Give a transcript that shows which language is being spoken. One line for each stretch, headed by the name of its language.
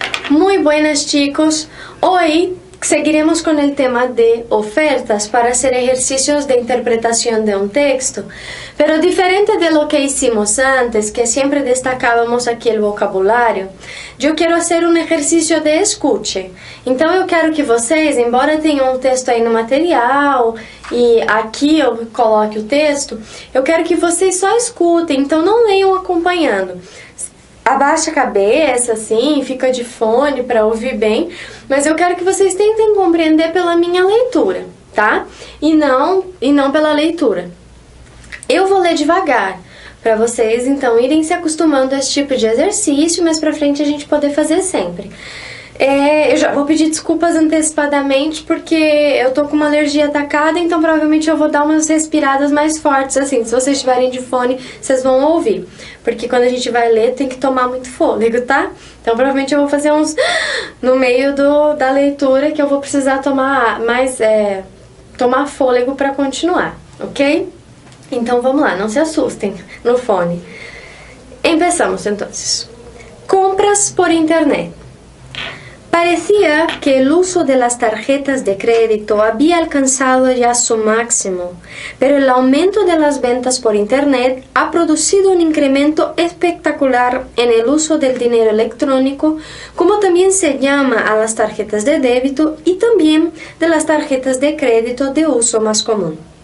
Spanish: Muy buenas chicos, hoy seguiremos con el tema de ofertas para hacer ejercicios de interpretación de un texto, pero diferente de lo que hicimos antes, que siempre destacábamos aquí el vocabulario,
Portuguese: eu quero hacer um exercício de escute. Então eu quero que vocês, embora tenham um texto aí no material e aqui eu coloque o texto, eu quero que vocês só escutem, então não leiam acompanhando. Abaixa a cabeça, assim, fica de fone para ouvir bem, mas eu quero que vocês tentem compreender pela minha leitura, tá? E não pela leitura. Eu vou ler devagar, para vocês, então, irem se acostumando a esse tipo de exercício, mas pra frente a gente poder fazer sempre. Eu já vou pedir desculpas antecipadamente, porque eu tô com uma alergia atacada, então provavelmente eu vou dar umas respiradas mais fortes, assim. Se vocês estiverem de fone, vocês vão ouvir. Porque quando a gente vai ler, tem que tomar muito fôlego, tá? Então provavelmente eu vou fazer uns no meio da leitura, que eu vou precisar tomar tomar fôlego para continuar, ok? Então vamos lá, não se assustem no fone.
Spanish: Empezamos entonces. Compras por internet. Parecía que el uso de las tarjetas de crédito había alcanzado ya su máximo, pero el aumento de las ventas por internet ha producido un incremento espectacular en el uso del dinero electrónico, como también se llama a las tarjetas de débito y también de las tarjetas de crédito de uso más común.